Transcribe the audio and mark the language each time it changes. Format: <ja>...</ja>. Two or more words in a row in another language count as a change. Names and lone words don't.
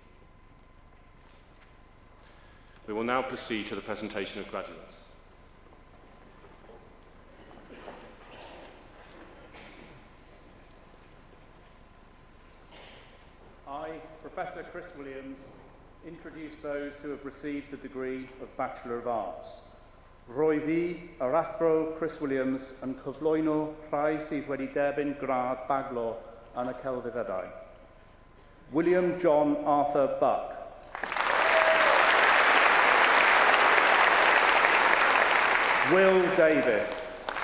<en>We will now proceed to the presentation of graduates. I, Professor Chris Williams, introduce those who have received the degree of Bachelor of Arts.</en> <cy>Rwy fi, yr athro Chris Williams, yn cyflwyno rhai sydd wedi derbyn gradd baglo yn y celfyddydau.</cy> <en>William John Arthur Buck. Will Davis.</en>